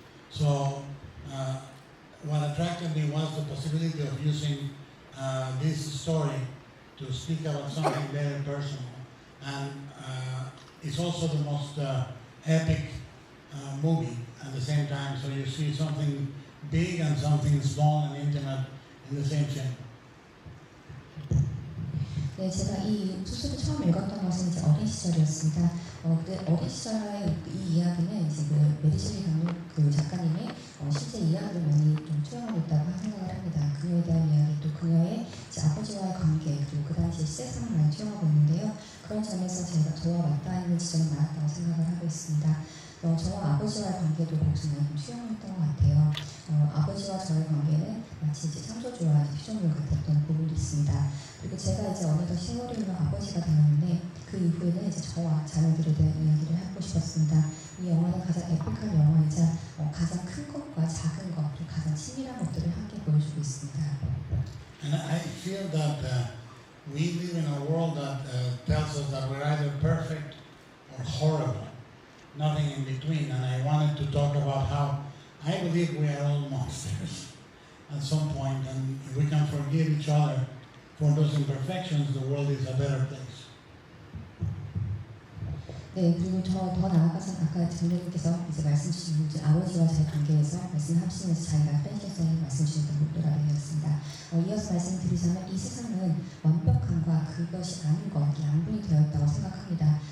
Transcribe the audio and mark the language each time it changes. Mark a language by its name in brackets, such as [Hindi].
[English] So what attracted me was the possibility of using this story to speak about something very personal. And it's also the most epic movie at the same time. So you see something big and something small and intimate in the same scene. [Korean] 네, 제가 이 소설을 처음 읽었던 것은 이제 어린 시절이었습니다. 어린 시절의 이 이야기는 이제 메리 셸리 감독 작가님의 실제 이야기를 많이 좀 투영하고 있다고 생각을 합니다. 그녀에 대한 이야기, 또 그녀의 이제 아버지와의 관계, 그리고 그 당시 시세상을 많이 투영하고 있는데요. 그런 점에서 저와 맞닿아 있는 지점이 많았다고 생각을 하고 있습니다. 저와 아버지와의 관계도 거기서 많이 투영했던 것 같아요. 아버지와 저의 관계는 마치 이제 창조주와 피조물 같았던 부분이 있습니다. 그리고 제가 이제 어느덧 세월이 흘러 아버지가 되었는데 그 이후에는 이제 저와 자녀들에 대한 이야기를 하고 싶었습니다. 이 영화는 가장 에픽한 영화이자 가장 큰 것과 작은 것, 그리고 가장 친밀한 것들을 함께 보여주고 있습니다. [English] And I feel that we live in a world that tells us that we're either perfect or horrible, nothing in between. And I wanted to talk about how I believe we are all monsters. at some point, and if we can forgive each other for those imperfections, the world is a better place. [Korean] 네, 그리고 더 나아가서 아까 장로님께서 이제 말씀 주신 이제 아버지와의 관계에서 말씀하시면서 자기가 프랜차이즈 말씀 주셨던 목표가 되었습니다. 이어서 말씀드리자면 이 세상은 완벽함과 그것이 아닌 것, 양분이 되어 있다고 생각합니다.